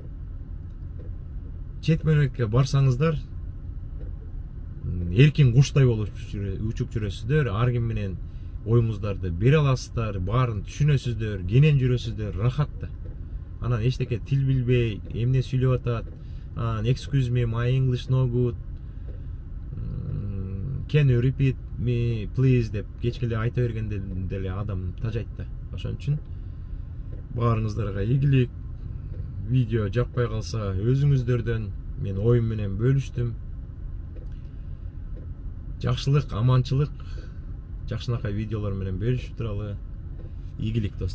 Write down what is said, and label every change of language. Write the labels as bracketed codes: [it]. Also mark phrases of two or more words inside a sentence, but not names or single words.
[ky] Чет мамлекетке барсаңыздар, эркин куштай болуп учуп жүрөсүздөр, ар ким менен оюңуздарды бере аласыздар, баарын түшүнөсүздөр, кенен жүрөсүздөр, рахат да. Анан эчтеке тил билбей, эмне сүйлөп атат, [en] excuse me, my English no good, can you repeat me please [ky] деп кечкеле айта бергенде деле адам тажайт да. Ошон үчүн баарыңыздарга ийгилик. Видео жакпай калса өзүңүздөрдөн мен оюм менен бөлүштүм. Жакшылык, аманчылык, жакшынакай видеолор менен бөлүшүп туралы.